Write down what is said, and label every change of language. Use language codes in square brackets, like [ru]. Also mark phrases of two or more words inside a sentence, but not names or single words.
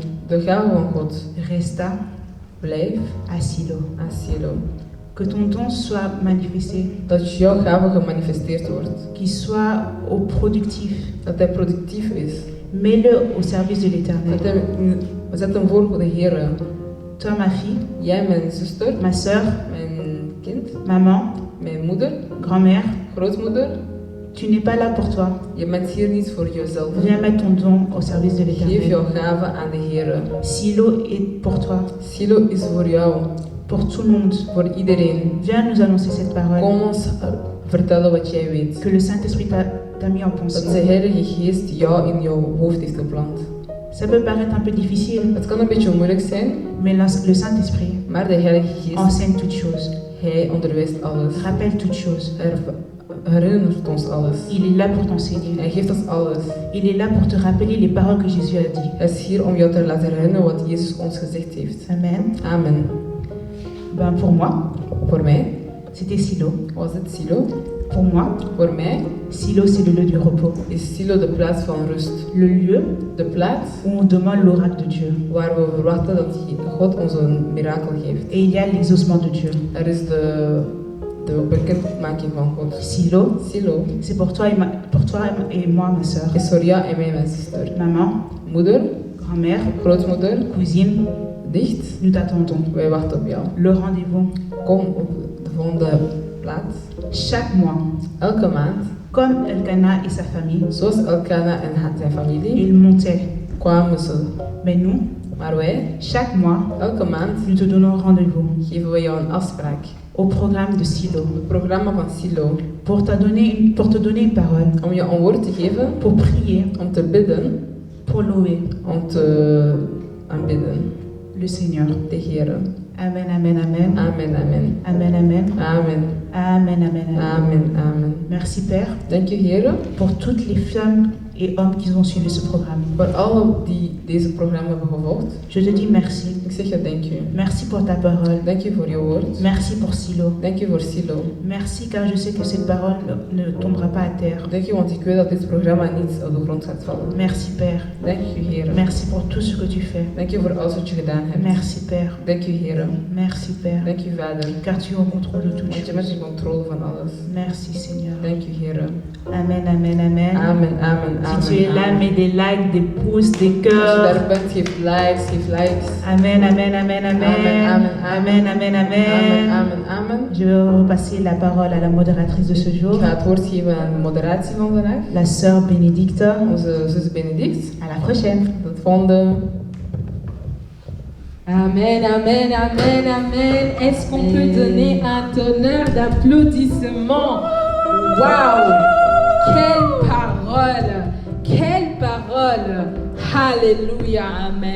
[nl] De gave van God, [fr] resta [nl] blijf [fr] à Silo. [nl] aan Silo. [fr] Que ton don soit manifesté, [nl] Dat jouw gave gemanifesteerd wordt. [fr] qu'il soit au productif. [nl] Dat hij productief is. [fr] Mets-le au service de l'Éternel. [nl] Zet hem voor de Heer. [fr] Toi, ma fille, [nl] Jij, mijn zuster, [fr] ma sœur, [nl] mijn kind, [fr] maman, [nl] mijn moeder, [fr] grand-mère, [nl] grootmoeder. [fr] Tu n'es pas là pour toi. [nl] Je bent hier niet voor jezelf. [fr] Viens mettre ton don au service de [nl] Geef [fr] l'Éternel. [nl] jouw gave aan de Heer. [fr] Silo est pour toi, [nl] Silo is voor jou, [fr] pour tout le monde. [nl] voor iedereen. [fr] Viens nous annoncer cette parole [nl] Kom ons vertellen wat jij weet. [fr] que le Saint-Esprit t'a mis en [nl] Dat de [fr] pensée. [nl] Heilige Geest jou in jouw hoofd heeft geplant. [fr] Ça peut paraître un peu difficile, [nl] Het kan een beetje moeilijk zijn, [fr] mais le Saint-Esprit [nl] maar de Heilige Geest, [fr] enseigne toutes choses, [nl] Hij onderwijst alles. [fr] rappelle toutes choses. [nl] Hij herinnert ons alles. [fr] Il est là pour t'enseigner. [nl] Hij geeft ons alles. [fr] Il est là pour te rappeler les paroles que Jésus a dit. [nl] Hij is hier om jou te laten herinneren wat Jezus ons gezegd heeft. [fr] Amen. [nl] Amen. [fr] Ben, pour moi, [nl] Voor mij [fr] c'était Silo. [nl] was het Silo. [fr] Pour moi, [nl] Voor mij [fr] Silo, c'est le lieu du repos. [nl] is Silo de plaats van rust. [fr] Le lieu [nl] De plaats [fr] où on demande l'oracle de Dieu. [nl] waar we verwachten dat God ons een mirakel geeft. [fr] Et il y a l'exaucement de Dieu. [nl] Er is de bekendmaking van God. [fr] Silo, [nl] Silo [fr] c'est pour toi et moi, ma soeur. [nl] is voor jou en mij, mijn zuster. [fr] Maman, [nl] Moeder, [fr] grand-mère, [nl] grootmoeder, [fr] cousine, [nl] dicht. [fr] nous t'attendons. [nl] Wij wachten op jou. [fr] Le rendez-vous, [nl] Kom op de volgende plaats. [fr] chaque mois, [nl] Elke maand, [fr] comme Elkana et sa famille, [nl] zoals Elkana en zijn familie, [fr] ils montaient. [nl] kwamen ze. [fr] Mais nous, [nl] Maar wij, [fr] chaque mois, [nl] elke maand, [fr] nous te donnons rendez-vous [nl] geven we jou een afspraak. [fr] au programme de Silo [nl] Het programma van Silo. [fr] pour te donner une parole, [nl] Om je een woord te geven, [fr] pour prier, [nl] om te bidden, [fr] pour louer [nl] om te aanbidden. [fr] le Seigneur. [nl] De Heer. [fr] Amen, amen, amen. [nl] Amen, amen. [fr] Amen, amen. [nl] Amen. [fr] Amen, amen, amen. [nl] Amen, amen. [fr] Merci Père [nl] Dank u, Heer, [fr] pour toutes les femmes et hommes qui ont suivi ce programme. [nl] voor allen die deze programma hebben gevolgd. [fr] Je te dis merci. [nl] Ik zeg je dank u. [fr] Merci pour ta parole. [nl] Dank u voor je woord. [fr] Merci pour Silo. [nl] Dank u voor Silo. [fr] Merci car je sais que cette parole ne tombera pas à terre. [nl] Dank u, want ik weet dat dit programma niet op de grond gaat vallen. [fr] Merci Père. [nl] Dank u, Heer. [fr] Merci pour tout ce que tu fais. [nl] Dank u voor alles wat je gedaan hebt. [fr] Merci Père. [nl] Dank u, Heer. [fr] Merci Père. [nl] Dank u, Vader. [fr] Car tu es au contrôle de toutes [nl] Want je bent [fr] choses. [nl] in controle van alles. [fr] Merci Seigneur. [nl] Dank u, Heer. [fr] Amen, amen, amen. [nl] Amen, amen, amen. [fr] Si tu es là, [nl] amen. [fr] mets des likes, des pouces, des [nl] Als je [fr] cœurs. [nl] daar bent, geef likes, geef likes. [fr] Amen, amen, amen, amen. [nl] Amen, amen, [fr] Amen, amen, [nl] Amen, [fr] amen. [nl] amen, amen. [fr] Je vais repasser la parole à la modératrice de ce [nl] Ik [fr] jour, [nl] ga het woord geven aan de moderatie van vandaag. [fr] la sœur Bénédicte. [nl] Onze zus Benedict. [fr] À la prochaine. [nl] Tot volgende. [fr] Amen, amen, amen, amen. Est-ce qu'on peut donner un tonnerre d'applaudissements? Waouh! Quelle parole! Quelle parole! Alléluia, amen.